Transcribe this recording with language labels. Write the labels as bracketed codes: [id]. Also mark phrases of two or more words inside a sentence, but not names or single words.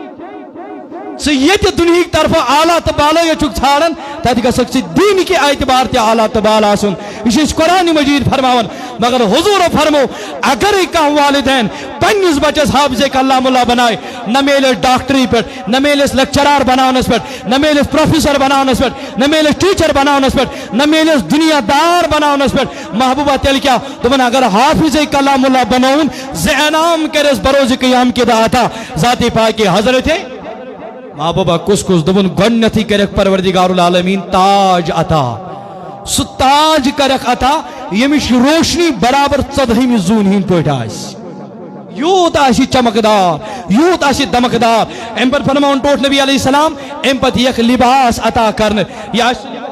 [ks] ژٕ ییٚتہِ دُنہِکۍ طرفہٕ اعلیٰ تہٕ بالا ییٚتہِ چھُکھ ژھانڈان تتہِ گژھکھ ژٕ دیٖنکہِ اعتبار تہِ اعلیٰ تہٕ بالا آسُن یہ چھِ أسۍ قرآن مجید فرماوان مگر حضورو فرمو اگرے کانٛہہ والدین پننس بچس حافظ کلام اللہ بنائے نہ میلس ڈاکٹری پہ نہ میلس لیکچرار بناونس پہ نہ میلس پروفیسر بناونس پہ نہ میلس ٹیچر بناونس پہ نہ میلس دنیا دار بناونس پہ محبوبہ تیل کیا دپان اگر حافظ کلام اللہ بناون زِ انعام کرس بروز قیام کے دہ عطا ذات پاک حضرت محبوبہ کس کس دپان گۄڈنیتھٕے کرکھ پروردگار العالمین تاج عطا سُہ تاج کرکھ عطا ییٚمِچ روشنی برابر 14 زوٗنہِ ہٕنٛدۍ پٲٹھۍ آسہِ یوٗت آسہِ چمکدار یوٗت آسہِ دمکدار امہِ پتہٕ فرماوُن ٹوٹھ نبی [ar] علیہ السلام [ks] امہِ پتہٕ یِیَکھ لباس عطا کرنہٕ یہِ آسہِ